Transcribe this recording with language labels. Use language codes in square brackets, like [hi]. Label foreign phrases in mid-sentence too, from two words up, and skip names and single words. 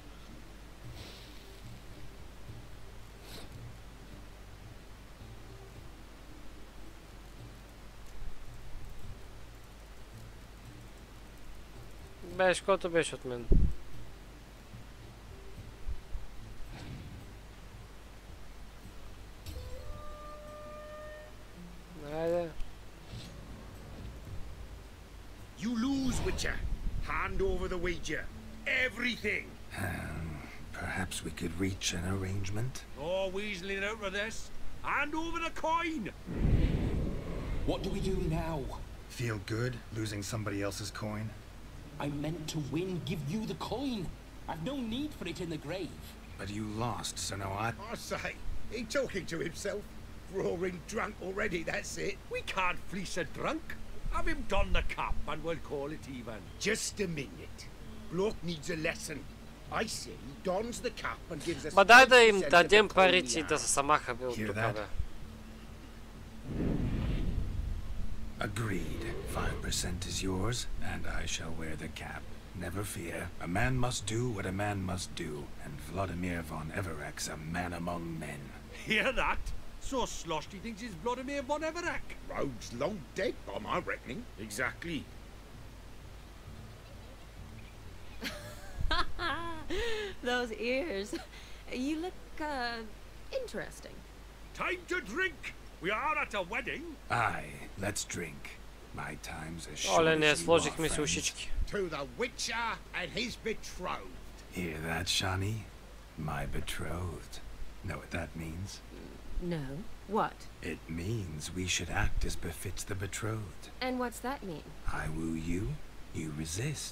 [bg] Беше, който беше от мен. Айде. [en] You lose, Witcher. Hand over the wager. Everything. Perhaps we could reach an arrangement. Oh, weaseling out of this. Hand over the coin. What do we do now? Feel good losing somebody else's coin? I meant to win, give you the coin. I've no need for it in the grave. But you lost, so now I say, he talking to himself. Roaring drunk already, that's it. We can't fleece a drunk. Have him don the cap and we'll call it even. Just a minute. Bloke needs a lesson. I see, dons the cap and gives us... [bg] Ба дай да им дадем парите и да се самаха бе от тук, бе. [en] Agreed. 5% is yours, and I shall wear the cap. Never fear. A man must do what a man must do, and Vladimir von Everek's a man among men. Hear that? So sloshed he thinks he's Vladimir von Everek. Rogue's long dead by my reckoning. Exactly. Those ears. You look, interesting. Time to drink. We are at a wedding. Aye, let's drink. My time's as short [bg] Оле, не [en] as you are, [bg] сложихме си [en] friends. [bg] ушички. [en] To the Witcher and his betrothed. Hear that, Shani? My betrothed. Know what that means? No. What? It means we should act as befits the betrothed. And what's that mean? I woo you, you resist.